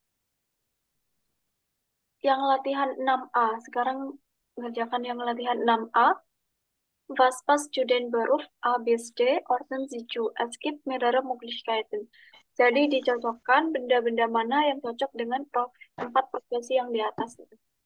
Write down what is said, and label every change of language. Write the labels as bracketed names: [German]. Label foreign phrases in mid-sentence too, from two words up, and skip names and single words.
[Indonesian] yang latihan 6A. Sekarang mengerjakan yang latihan 6A. [German] Was passt zu den Beruf A bis D? Ordnen Sie zu. Es gibt mehrere Möglichkeiten. [Indonesian] Jadi dicocokkan benda-benda mana yang cocok dengan 4 profesi yang di atas itu.